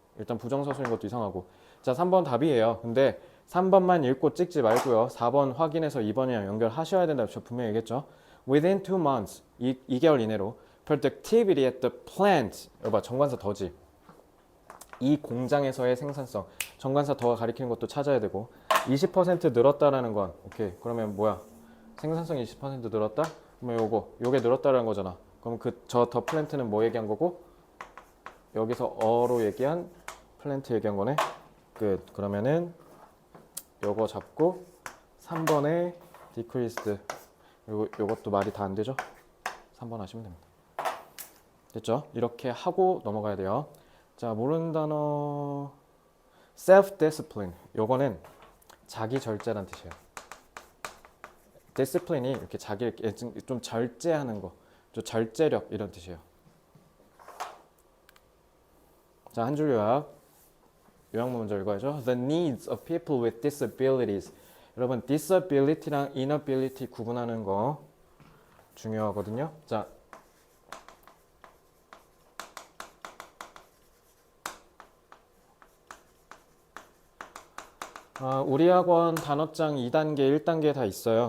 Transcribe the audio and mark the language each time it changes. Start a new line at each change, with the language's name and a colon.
Korean: 일단 부정사수인 것도 이상하고. 자, 3번 답이에요. 근데 3번만 읽고 찍지 말고요. 4번 확인해서 2번이랑 연결하셔야 된다고 저 분명히 얘기했죠.
English: Within 2 months,
Korean: 2개월 이내로
English: productivity at the plant.
Korean: 여봐, 정관사 더지. 이 공장에서의 생산성. 정관사 더가 가리키는 것도 찾아야 되고 20% 늘었다라는 건 오케이. 그러면 뭐야? 생산성이 20% 늘었다? 그러면 요게 늘었다라는 거잖아. 그럼 저 더 플랜트는 뭐 얘기한 거고? 여기서 어로 얘기한 플랜트 얘기한 거네. 끝. 그러면은 요거 잡고 3번에 decreased 요것도 말이 다 안 되죠? 3번 하시면 됩니다. 됐죠? 이렇게 하고 넘어가야 돼요. 자, 모르는 단어 self-discipline. 요거는 자기 절제란 뜻이에요. discipline이 이렇게 자기를 좀 절제하는 거, 좀 절제력 이런 뜻이에요. 자, 한 줄 요약문 먼저 읽어야죠.
English: The needs of people with disabilities.
Korean: 여러분, disability랑 inability 구분하는 거 중요하거든요. 자, 우리 학원 단어장 2단계, 1단계 다 있어요.